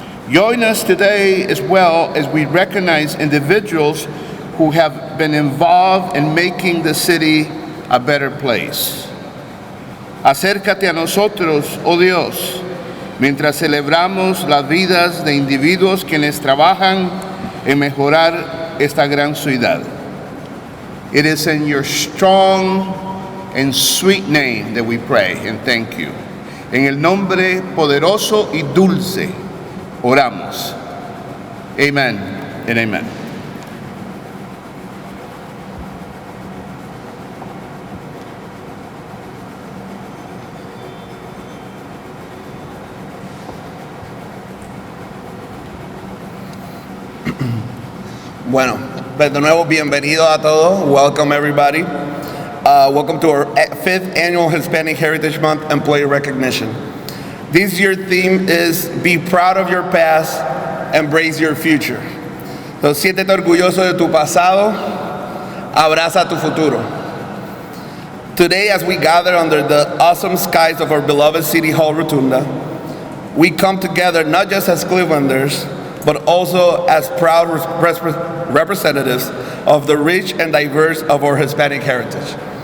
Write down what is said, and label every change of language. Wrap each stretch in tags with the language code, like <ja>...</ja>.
<en>Join us today as well as we recognize individuals who have been involved in making the city a better place.</en> <es>Acércate a nosotros, oh Dios, mientras celebramos las vidas de individuos quienes trabajan en mejorar esta gran ciudad.</es> <en>It is in your strong and sweet name that we pray and thank you.</en> <es>En el nombre poderoso y dulce oramos.</es> <en>Amen and amen.</en> <es>Bueno, pues de nuevo, bienvenido a todos.</es> <en>Welcome, everybody. Welcome to our 5th annual Hispanic Heritage Month Employee Recognition. This year's theme is Be Proud of Your Past, Embrace Your Future.</en> <es>So, siéntete orgulloso de tu pasado, abraza tu futuro.</es> <en>Today, as we gather under the awesome skies of our beloved City Hall Rotunda, we come together not just as Clevelanders, but also as proud representatives of the rich and diverse of our Hispanic heritage.</en>